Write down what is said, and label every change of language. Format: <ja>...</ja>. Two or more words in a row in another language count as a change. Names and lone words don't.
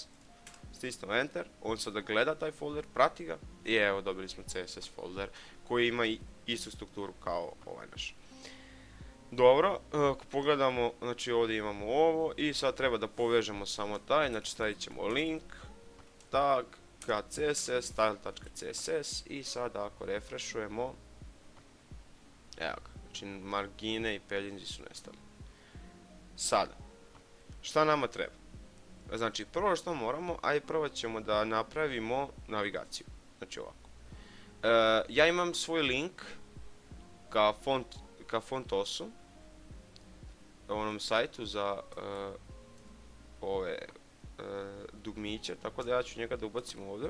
<bs>Stisnemo Enter, on sada gleda taj folder, prati ga i evo dobili smo CSS folder koji ima istu strukturu kao ovaj naš. Dobro, ako pogledamo, znači ovdje imamo ovo i sad treba da povežemo samo taj, znači stavit ćemo link, tag, CSS, style.css i sada ako refreshujemo, evo ga, znači margine i paddinzi su nestali. Sada, šta nama treba? Znači prvo što moramo, ajde prvo ćemo da napravimo navigaciju, znači ovako. Ja imam svoj link ka fontosu, onom sajtu za ove dugmiće, tako da ja ću njega da ubacim ovdje.</bs>